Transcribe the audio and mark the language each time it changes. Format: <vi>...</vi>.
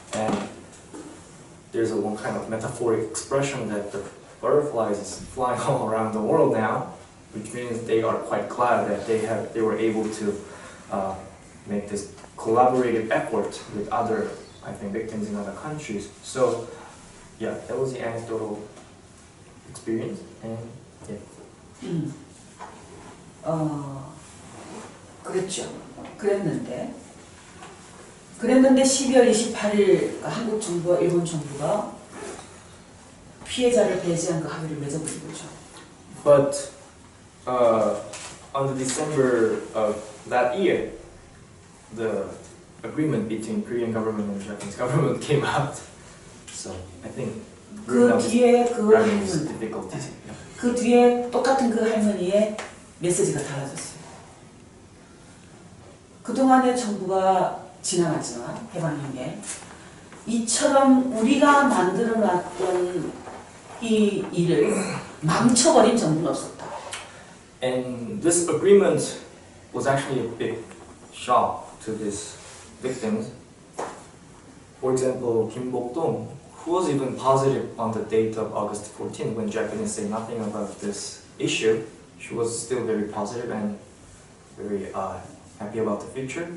<en>And there's one kind of metaphoric expression that the butterflies is flying all around the world now, which means they are quite glad that they were able to make this collaborative effort with other, I think, victims in other countries. So, yeah, that was the anecdotal experience, and yeah.</en> <ko>그랬죠. 그랬는데 12월 28일 한국 정부와 일본 정부가 피해자를 배제한 그 합의를 맺어버린 거죠.</ko> <en>But on the December of that year, the agreement between Korean government and Japanese government came out. So I think</en> <ko>그 뒤에</ko> <en>difficulties.</en> <ko>그 뒤에 똑같은 그 할머니의 메시지가 달라졌어요. 그동안의 정부가 지나갔지만 해방형에 이처럼 우리가 만들어놨던 이 일을 망쳐버린 정부는 없었다.</ko> <en>And this agreement was actually a big shock to these victims. for example, Kim Bok-dong, who was even positive on the date of August 14 when Japanese say nothing about this issue. She was still very positive and very happy about the future.</en>